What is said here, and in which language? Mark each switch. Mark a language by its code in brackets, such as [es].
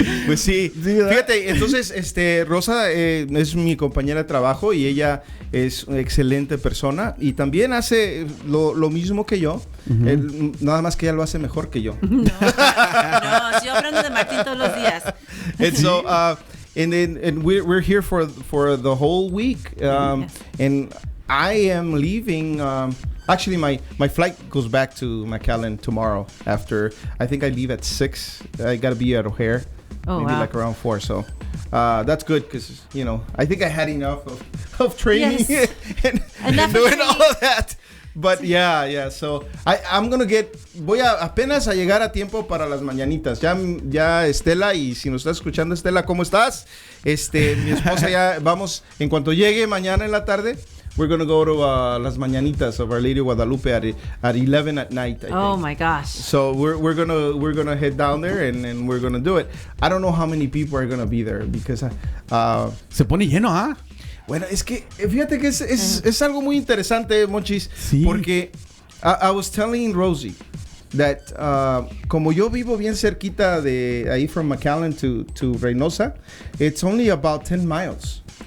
[es] Pues sí. Fíjate, entonces, Rosa es mi compañera de trabajo y ella es una excelente persona y también hace lo mismo que yo. Nada más que ella lo hace mejor que yo. No, yo aprendo de Martín todos los días. [en] And so, and we're here for the whole week. And I am leaving. Actually, my flight goes back to McAllen tomorrow. After I think I leave at 6. I gotta be at O'Hare. Maybe like around 4. So that's good because I think I had enough of training and doing all of that. But yeah. So I'm gonna [es] voy a apenas a llegar a tiempo para las mañanitas. Ya Estela, y si nos estás escuchando, Estela, ¿cómo estás? Mi esposa ya vamos en cuanto llegue mañana en la tarde. [en] We're gonna go to las mañanitas of Our Lady of Guadalupe at 11 at night. I think. My gosh! So we're gonna head down there and we're gonna do it. I don't know how many people are gonna be there because [es] se pone lleno, ¿ah? Bueno, es que fíjate que es algo muy interesante, Monchis, sí. [en] Porque I was telling Rosie that [es] como yo vivo bien cerquita de ahí [en] from McAllen to Reynosa, it's only about 10 miles.